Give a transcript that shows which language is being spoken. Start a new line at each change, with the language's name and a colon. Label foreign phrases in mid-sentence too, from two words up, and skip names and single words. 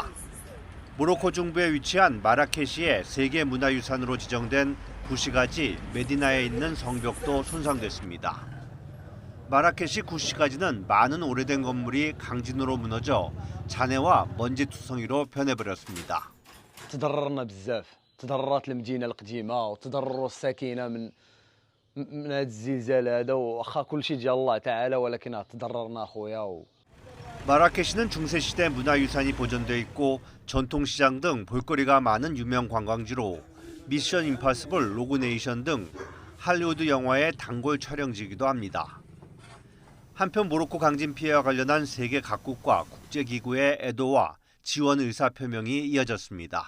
Korean: 모로코 중부에 위치한 마라케시의 세계문화유산으로 지정된 구시가지 메디나에 있는 성벽도 손상됐습니다. 마라케시 구시가지는 많은 오래된 건물이 강진으로 무너져 잔해와 먼지투성이로 변해버렸습니다.
Arabic: تضررنا بزاف تضررت المدينة القديمة وتضرر الساكنة من هذا الزلزال هذا واخا كل شيء ديال الله تعالى ولكن تضررنا خويا.
Korean: 마라케시는 중세시대 문화유산이 보존되어 있고 전통시장 등 볼거리가 많은 유명 관광지로 미션 임파서블, 로그네이션 등 할리우드 영화의 단골 촬영지이기도 합니다. 한편 모로코 강진 피해와 관련한 세계 각국과 국제기구의 애도와 지원 의사 표명이 이어졌습니다.